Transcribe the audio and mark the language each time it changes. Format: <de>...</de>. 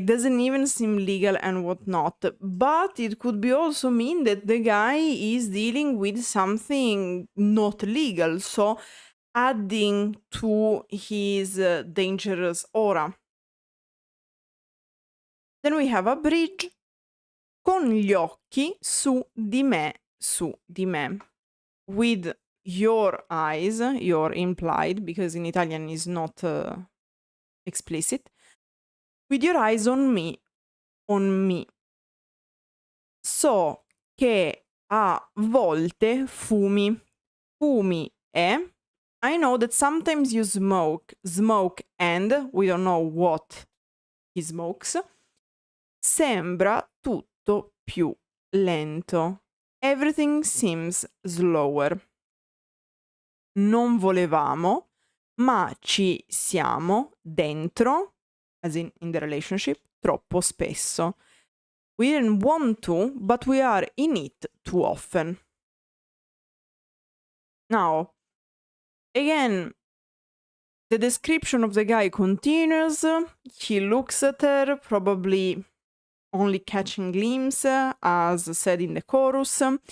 <en>Doesn't even seem legal and whatnot. But it could be also mean that the guy is dealing with something not legal, so adding to his dangerous aura. Then we have a bridge.</en> <it>Con gli occhi su di me, su di me.</it> <en>With your eyes, your implied, because in Italian is not explicit. With your eyes on me, on me.</en> <it>So che a volte fumi. Fumi è.</it> <en>I know that sometimes you smoke, and we don't know what he smokes.</en> <it>Sembra tutto più lento.</it> <en>Everything seems slower.</en> <it>Non volevamo, ma ci siamo dentro,</it> <en>as in the relationship,</en> <it>troppo spesso.</it> <en>We didn't want to, but we are in it too often. Now, again, the description of the guy continues. He looks at her, probably only catching glimpse, as said in the chorus.</en>